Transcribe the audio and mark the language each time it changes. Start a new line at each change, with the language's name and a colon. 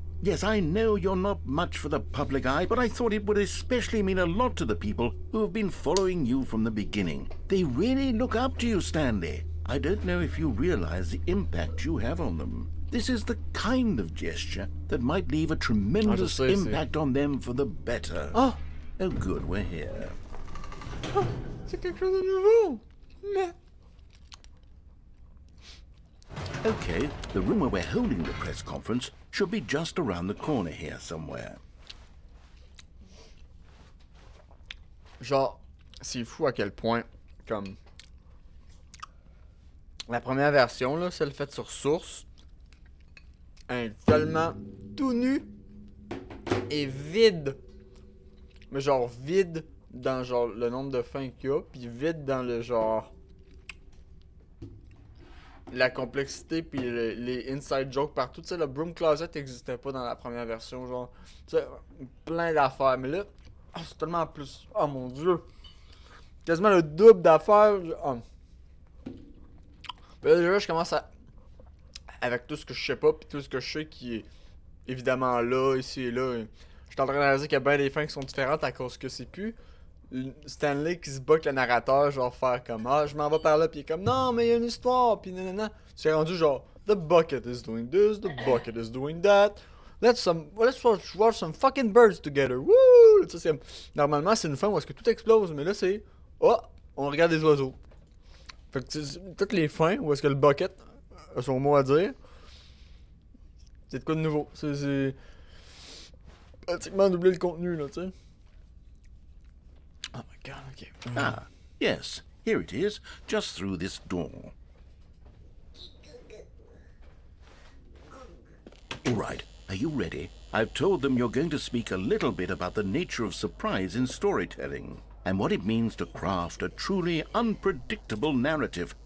English: Yes, I know you're not much for the public eye, but I thought it would especially mean a lot to the people who have been following you from the beginning. They really look up to you, Stanley. I don't know if you realize the impact you have on them. This is the kind of gesture that might leave a tremendous impact on them for the better. Oh! Oh, good, we're here.
French: Oh, c'est quelque chose de nouveau! Mais...
English: Okay, the room where we're holding the press conference should be just around the corner here somewhere.
French: Genre, c'est fou à quel point, comme... La première version, là, celle faite sur source, est tellement tout nu et vide. Mais genre vide dans genre le nombre de fins qu'il y a, puis vide dans le genre... La complexité puis les inside jokes partout. Tu sais, le broom closet n'existait pas dans la première version, genre. Tu sais, plein d'affaires. Mais là, oh, c'est tellement plus. Oh mon dieu! Quasiment le double d'affaires. Oh. Là, déjà, je commence à. Avec tout ce que je sais pas, puis tout ce que je sais qui est évidemment là, ici et là. Je suis en train de réaliser qu'il y a bien des fins qui sont différentes à cause que c'est plus Stanley qui se bat avec le narrateur, genre faire comme ah, je m'en vais par là, pis il est comme non, mais il y a une histoire, pis nanana. C'est rendu genre
English: the bucket is doing this, the bucket is doing that. Let's watch some fucking birds together. Woo!
French: Tu sais, normalement, c'est une fin où est-ce que tout explose, mais là, c'est oh, on regarde les oiseaux. Fait que toutes les fins où est-ce que le bucket a son mot à dire, c'est de quoi de nouveau. C'est pratiquement doubler le contenu, là, tu sais.
English: Oh my god, okay. Ah, yes, here it is, just through this door. All right, are you ready? I've told them you're going to speak a little bit about the nature of surprise in storytelling, and what it means to craft a truly unpredictable narrative.